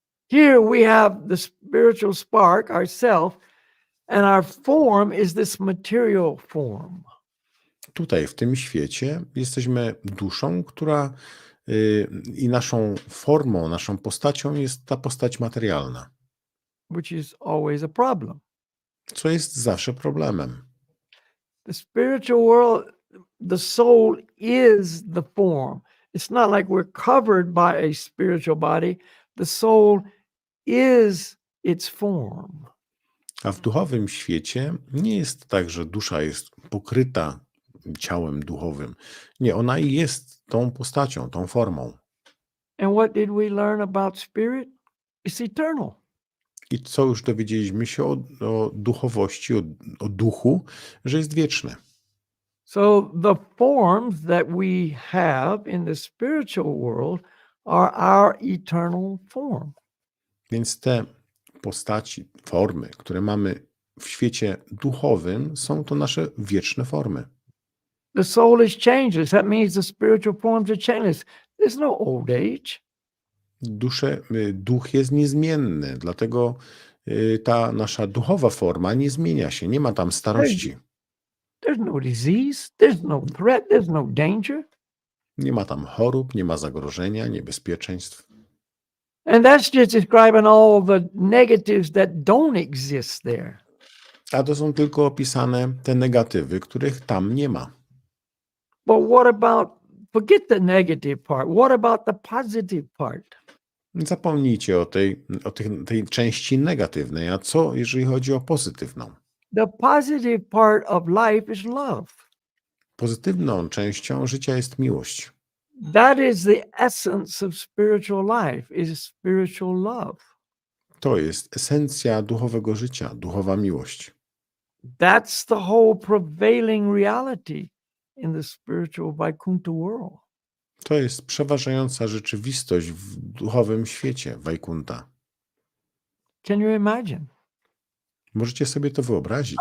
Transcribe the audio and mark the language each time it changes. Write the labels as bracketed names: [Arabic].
[English] Here we have the spiritual spark, ourself, and our form is this material form. [Polish] Tutaj, w tym świecie, jesteśmy duszą, która i naszą formą, naszą postacią jest ta postać materialna, [English] Which is always a problem. [Polish] co jest zawsze problemem. [English] The spiritual world, the soul is the form. It's not like we're covered by a spiritual body. The soul is its form. [Polish] A w duchowym świecie nie jest tak, że dusza jest pokryta ciałem duchowym. Nie, ona jest tą postacią, tą formą. [English] And what did we learn about spirit? It's eternal. [Polish] I co już dowiedzieliśmy się o duchowości, o duchu, że jest wieczny. [English] So the forms that we have in the spiritual world are our eternal form. [Polish] Więc te postaci, formy, które mamy w świecie duchowym, są to nasze wieczne formy. [English] The soul is changeless. That means the spiritual forms are changeless. There's no old age. [Polish] Duch jest niezmienny, dlatego ta nasza duchowa forma nie zmienia się, nie ma tam starości. [English] There's no disease. There's no threat. There's no danger. [Polish] Nie ma tam chorób, nie ma zagrożenia, niebezpieczeństw. [English] And that's just describing all the negatives that don't exist there. [Polish] A to są tylko opisane te negatywy, których tam nie ma. [English] But what about, forget the negative part. What about the positive part? [Polish] Zapomnijcie o tej części negatywnej, a co jeżeli chodzi o pozytywną? [English] The positive part of life is love. [Polish] Pozytywną częścią życia jest miłość. [English] That is the essence of spiritual life, is spiritual love. [Polish] To jest esencja duchowego życia, duchowa miłość. [English] That's the whole prevailing reality in the spiritual Vaikuntha world. [Polish] To jest przeważająca rzeczywistość w duchowym świecie Wajkunta. [English] Can you imagine? [Polish] Możecie sobie to wyobrazić.